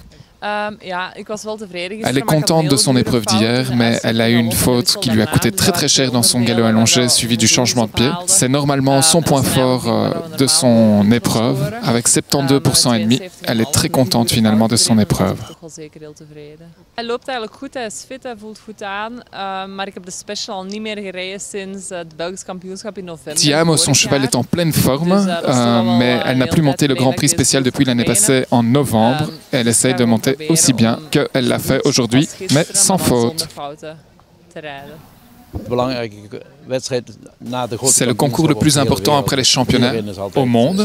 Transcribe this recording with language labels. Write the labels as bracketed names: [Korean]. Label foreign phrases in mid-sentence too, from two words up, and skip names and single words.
[French] Elle est contente de son épreuve d'hier, mais elle a eu une faute qui lui a coûté très très cher dans son galop allongé, suivi du changement de pied. C'est normalement son point fort de son épreuve. Avec 72,5%, elle est très contente finalement de son épreuve. [Dutch] Hij loopt eigenlijk goed, hij is fit, hij voelt goed aan. Maar ik heb de special niet meer gereden sinds het Belgisch kampioenschap in november. [French] Tiamo, son cheval est en pleine forme, mais elle n'a plus monté le Grand Prix spécial depuis l'année passée en novembre. Elle essaye de monter aussi bien qu'elle l'a fait aujourd'hui, mais sans faute. C'est le concours le plus important après les championnats au monde.